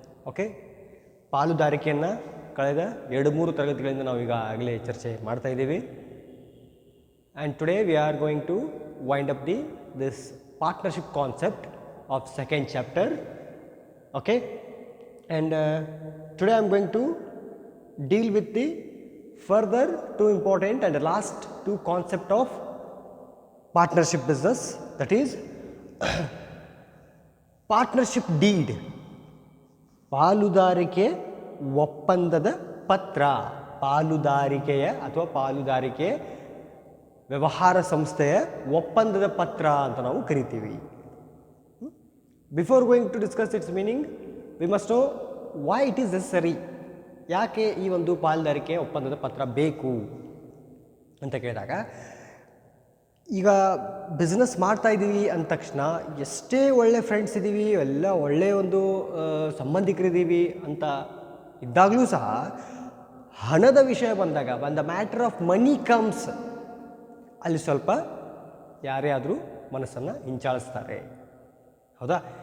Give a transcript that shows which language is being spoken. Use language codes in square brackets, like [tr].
[kn] Okay, ಪಾಲುದಾರಿಕೆಯನ್ನು ಕಳೆದ 2-3 ತರಗತಿಗಳಿಂದ ನಾವು ಈಗಾಗಲೇ ಚರ್ಚೆ ಮಾಡ್ತಾ ಇದ್ದೀವಿ. [en] And today we are going to wind up this partnership concept of second chapter. Okay, and today I am going to deal with the further two important and the last two concept of partnership business, that is partnership deed, [kn] ಪಾಲುದಾರಿಕೆ ಒಪ್ಪಂದದ ಪತ್ರ. ಪಾಲುದಾರಿಕೆಯ ಅಥವಾ ಪಾಲುದಾರಿಕೆ ವ್ಯವಹಾರ ಸಂಸ್ಥೆಯ ಒಪ್ಪಂದದ ಪತ್ರ ಅಂತ ನಾವು ಕರಿತೀವಿ. [en] Before going to discuss it's meaning, we must know why it is necessary. [kn] ಯಾಕೆ ಈ ಒಂದು ಪಾಲುದಾರಿಕೆ ಒಪ್ಪಂದದ ಪತ್ರ ಬೇಕು ಅಂತ ಕೇಳಿದಾಗ, ಈಗ ಬಿಸ್ನೆಸ್ ಮಾಡ್ತಾ ಇದ್ದೀವಿ ಅಂದ ತಕ್ಷಣ ಎಷ್ಟೇ ಒಳ್ಳೆ ಫ್ರೆಂಡ್ಸ್ ಇದ್ದೀವಿ, ಎಲ್ಲ ಒಳ್ಳೆಯ ಒಂದು ಸಂಬಂಧಿಕರಿದ್ದೀವಿ ಅಂತ ಇದ್ದಾಗಲೂ ಸಹ ಹಣದ ವಿಷಯ ಬಂದಾಗ, [en] the matter of money comes, [kn] ಅಲ್ಲಿ ಸ್ವಲ್ಪ ಯಾರೇ ಆದರೂ ಮನಸ್ಸನ್ನು ಹಿಂಚಾಳಿಸ್ತಾರೆ. ಹೌದಾ?